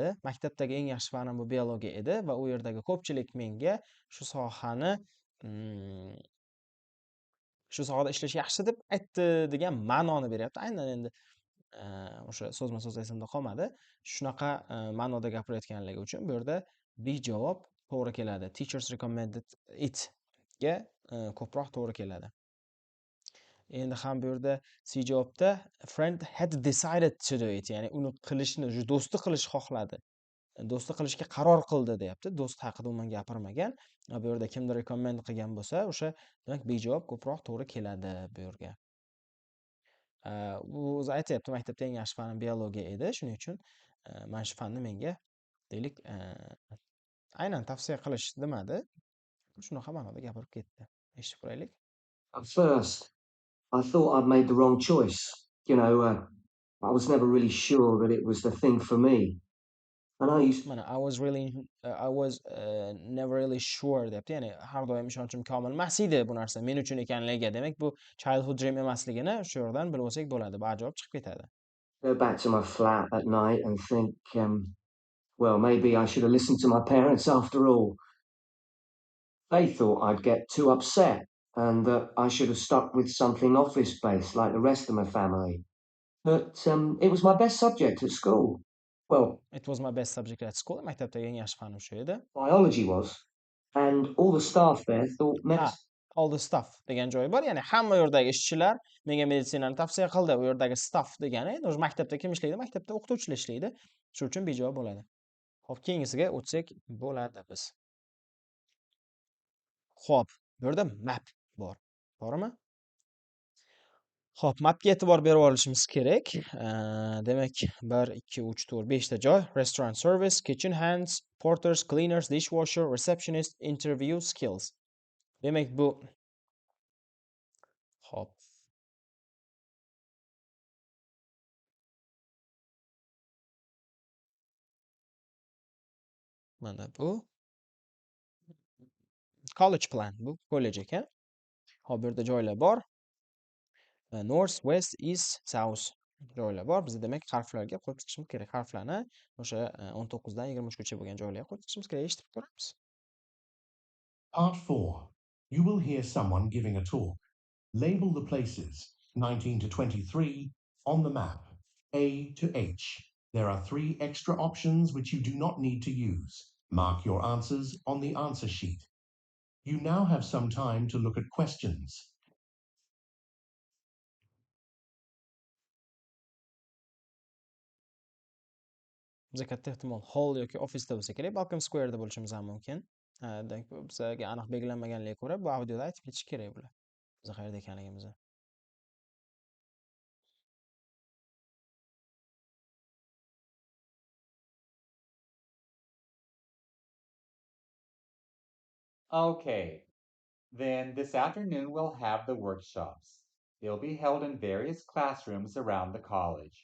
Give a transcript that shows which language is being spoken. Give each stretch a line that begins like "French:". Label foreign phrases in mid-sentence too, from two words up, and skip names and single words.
Uzbek: Maktabdagi eng yaxshi fanim bu biologiya edi va u yerdagi ko'pchilik menga shu sohani shu sohada ishlash yaxshi deb aytdi degan ma'noni beryapti. Aynan endi o'sha so'zma-so'z esimda qolmadi. Shunaqa ma'noda gapirayotganligi uchun bu yerda B javob to'g'ri keladi.
English: Teachers recommended it
Uzbek: ga ko'proq to'g'ri keladi. Endi ham bu yerda C javobda
English: friend had decided to do it,
Uzbek: ya'ni uni qilishni, do'sti qilishni xohladi. Do'sti qilishga qaror qildi deyapti. Do'st haqida umuman gapirmagan. Bu yerda kimdir recommend qilgan bo'lsa, o'sha demak B javob ko'proq to'gri keladi bu yerga. U o'zi aytyapti, maktabda eng yaxshi fanim biologiya edi. Shuning uchun mana shu fanni menga deylik aynan tavsiya qilish demadi. Shunaqa ma'noda gapirib ketdi. Eshitib ko'raylik.
English: At first, I thought I'd made the wrong choice. I was never really sure that it was the thing for me. And I used Mana I was never really sure deyapti.
Uzbek: Ya'ni har doim ishonchim komil emas edi bu narsa men uchun ekanligiga. Demak, bu
English: childhood dream
Uzbek: emasligini shu yerdan bilib olsak bo'ladi. Bu javob chiqib ketadi.
English: go back to my flat at night and think, well, maybe I should have listened to my parents after all. They thought I'd get too upset and that I should have stuck with something office-based like the rest of my family. But it was my best subject at school. Well, It was my best subject at school.
Uzbek: Maktabdagi eng yaxshi fanim shu edi.
English: biology was. And all the staff there thought All the stuff
Uzbek: degan joyi bor. Ya'ni hamma yerdagi ishchilar menga meditsinani tavsiya qildi. U yerdagi staff degani o'sha maktabda kim ishlaydi? Maktabda o'qituvchilar ishlaydi. Shuning uchun B javob bo'ladi. Xo'p, keyingisiga o'tsak bo'ladi biz. Xo'p, bu yerda map bor. To'g'rimi? Xo'p, mapga e'tibor berib olishimiz kerak. Demak, 1 2 3 4 5 ta joy:
English: restaurant service, kitchen hands, porters, cleaners, dishwasher, receptionist, interview skills.
Uzbek: Demak, bu xo'p. Mana bu
English: college plan,
Uzbek: bu kollej ekan. Hop, bu yerda joylar bor.
English: North, west, east, south
Uzbek: joylar bor. Biz demak harflarga qo'yib chiqishimiz kerak. Harflarni o'sha 19 dan 23 gacha bo'lgan joylarga qo'yib chiqishimiz kerak. Eshitib ko'ramiz.
English: Part 4. You will hear someone giving a talk. Label the places 19 to 23 on the map, A to H. There are 3 extra options which you do not need to use. Mark your answers on the answer sheet. You now have some time to look at questions.
Uzbek: Bizga katta ehtimol hall yoki ofisda bo'lsa kerak, balkim square da bo'lishimiz ham mumkin. Demak, bizga aniq belgilanmaganligiga ko'ra bu audioda aytib ketish kerak bular. Biz qayerda ekanligimizni.
English: Okay, then this afternoon we'll have the workshops. They'll be held in various classrooms around the college.